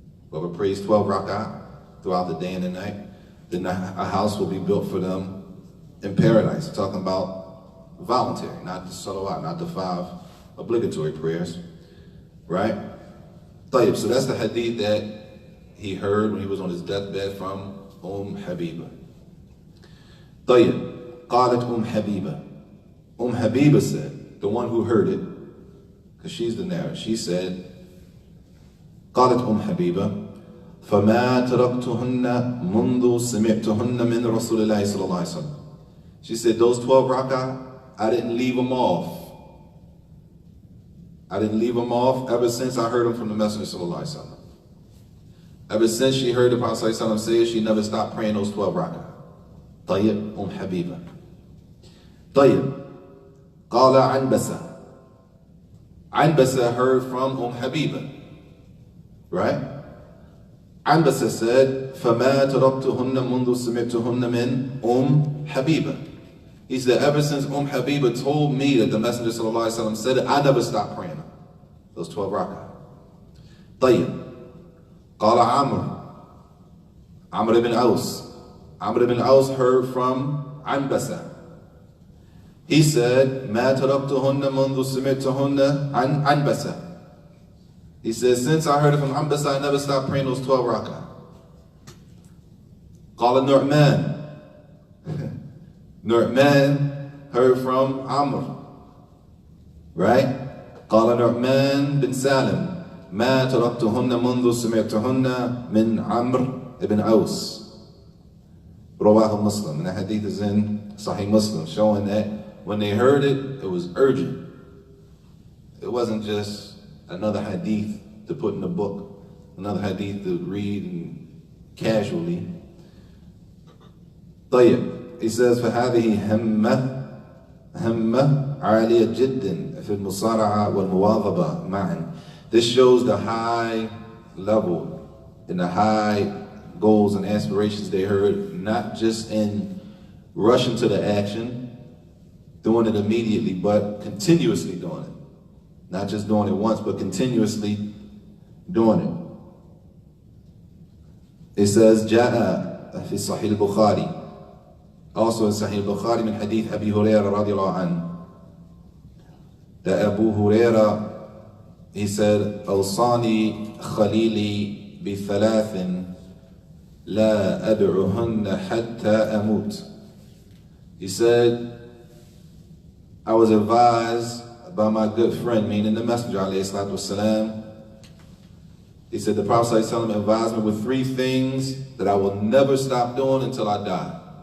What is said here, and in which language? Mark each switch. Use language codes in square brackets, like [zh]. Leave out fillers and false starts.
[en] Whoever prays 12 rak'ah throughout the day and the night, then a house will be built for them in paradise. We're talking about voluntary, not the salawat, not the 5 obligatory prayers, right? طيب, so that's the hadith that he heard when he was on his deathbed from Habiba. [ar] طيب, قالت Habiba. [en] Habiba said, the one who heard it, because she's the narrator, she said, [ar] قالت حبيبة فما تركتهن منذ سمعتهن من رسول الله صلى الله عليه وسلم. [en] She said, those 12 rak'ah, I didn't leave them off. I didn't leave them off ever since I heard them from the Messenger sallallahu alaihi wasallam. Ever since she heard the Prophet sallallahu alaihi wasallam say, she never stopped praying those 12 rak'ah. [ar] طيب, حبيبة. طيب, قال عنبسة. [en] Anbasa heard from Habiba, right? Anbasa said, [ar] فَمَا تَرَبْتُهُنَّ مُنْذُ سَمِعْتُهُنَّ مِنْ Habiba. [en] He said, ever since Habiba told me that the Messenger sallallahu alaihi wasallam said it, I never stopped praying those 12 rak'ah. [ar] طيب. قال Amr ibn Aus. [en] Amr ibn Aus heard from Anbasa. He said, [ar] مَا تَرَبْتُهُنَّ مُنْذُ سَمِعْتُهُنَّ عَنْ Anbasa. [en] He said, since I heard it from Anbasa, I never stopped praying those 12 rak'ah. قال Nu'man. Nu'man heard from Amr. Right? [ar] قال Nu'man bin Salim. مَا تَرَبْتُهُنَّ مُنْذُ سَمِعْتُهُنَّ مِنْ Amr ibn Aus. Rawah Muslim. [en] And that hadith is in Sahih Muslim, showing that when they heard it, it was urgent. It wasn't just another hadith to put in the book, another hadith to read casually. [ar] طيب, [en] he says, [ar] فهذه همة عالية جدا في المصارعة والمواظبة معا. [en] This shows the high level and the high goals and aspirations they heard, not just in rushing to the action, doing it immediately, but continuously doing it. Not just doing it once, but continuously doing it. It says, [ar] جاء في صحيح البخاري. [en] Also in Sahih al-Bukhari [ar] من حديث أبي هريرة رضي الله عنه. [en] That Abu Huraira, he said, [ar] أوصاني خليلي بثلاث لا أدعهن حتى أموت. [en] He said, I was advised by my good friend, meaning the Messenger alayhi salatu wasalam. He said, the Prophet sallallahu alaihi wasallam advised me with 3 things that I will never stop doing until I die.